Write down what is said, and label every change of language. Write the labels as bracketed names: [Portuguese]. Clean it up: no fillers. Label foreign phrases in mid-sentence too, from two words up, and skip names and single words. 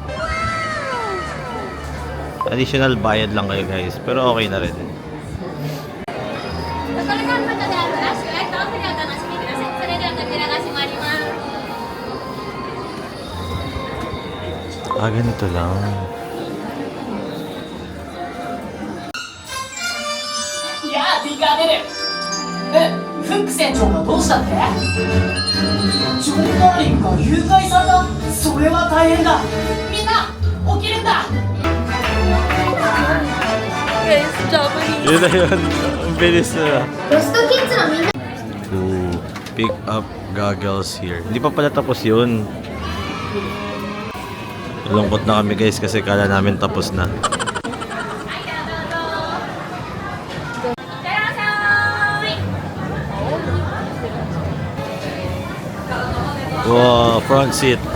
[Filipino] Additional bayad lang kayo guys, pero okay na rin. Ah, ganito lang. [Japanese] いやー、敵が出る。フック船長がどうしたって？ジョン・ダーリンが誘拐された。それは大変だ。みんな起きるんだ。 [English] Guys, Japanese. [Filipino] Yun na yun. Ang bilis na. [Japanese] ロストキッズのみんな [English] Ooh, pick up goggles here. [Filipino] Hindi pa pala tapos yun. Nalungkot na kami guys kasi kala namin tapos na. [English] Wow, front seat.